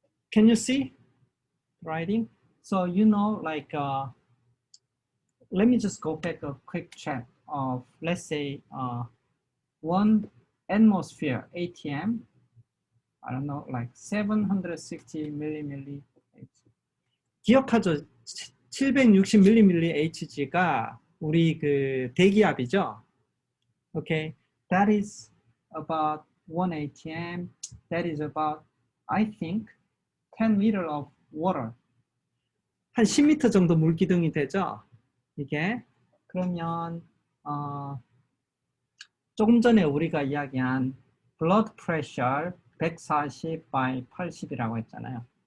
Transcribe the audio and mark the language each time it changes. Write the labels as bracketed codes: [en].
[en] Can you see writing? So you know, like, let me just go back a quick check of, let's say, 1 atmosphere ATM. I don't know, like 760 millimilli. [ko] 기억하죠? 760 millimilli Hg가 우리 그 대기압이죠. [en] Okay, that is about 1 ATM. That is about, I think, 10 liter of water. [ko] 한 10m 정도 물기둥이 되죠. 이게 그러면 조금 전에 우리가 이야기한 blood pressure 140 by 80이라고 했잖아요.